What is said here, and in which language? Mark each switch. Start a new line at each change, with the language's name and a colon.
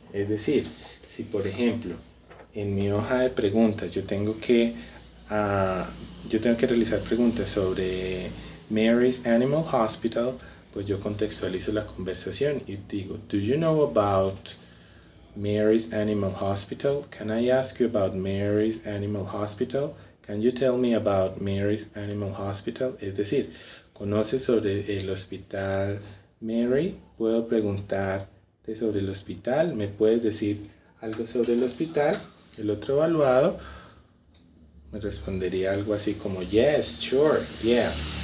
Spanish: Es decir, si por ejemplo en mi hoja de preguntas yo tengo que realizar preguntas sobre Mary's Animal Hospital, pues yo contextualizo la conversación y digo,
English: do you know about Mary's Animal Hospital? Can I ask you about Mary's Animal Hospital? Can you tell me about Mary's Animal Hospital?
Spanish: Es decir, ¿conoces sobre el hospital Mary? ¿Puedo preguntarte sobre el hospital? ¿Me puedes decir algo sobre el hospital? El otro evaluado me respondería algo así como
English: yes, sure, yeah.